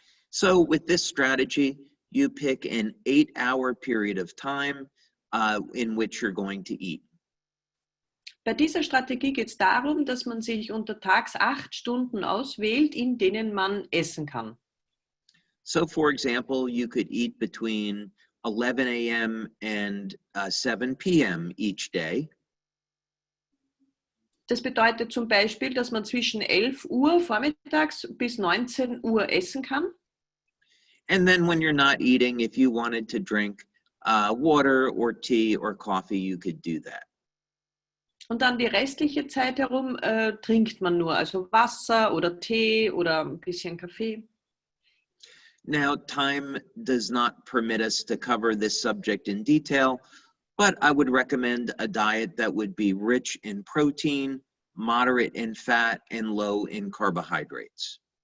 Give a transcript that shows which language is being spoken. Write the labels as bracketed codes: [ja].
[en] So with this strategy, you pick an 8-hour period of time in which you're going to eat. [de] Bei dieser Strategie geht es darum, dass man sich untertags 8 Stunden auswählt, in denen man essen kann. [en] So for example, you could eat between 11 a.m. and 7 p.m. each day. [de] Das bedeutet zum Beispiel, dass man zwischen 11 Uhr vormittags bis 19 Uhr essen kann. [en] And then when you're not eating, if you wanted to drink water or tea or coffee, you could do that. [de] Und dann die restliche Zeit herum trinkt man nur, also Wasser oder Tee oder ein bisschen Kaffee. [en] Now, time does not permit us to cover this subject in detail, but I would recommend a diet that would be rich in protein, moderate in fat, and low in carbohydrates.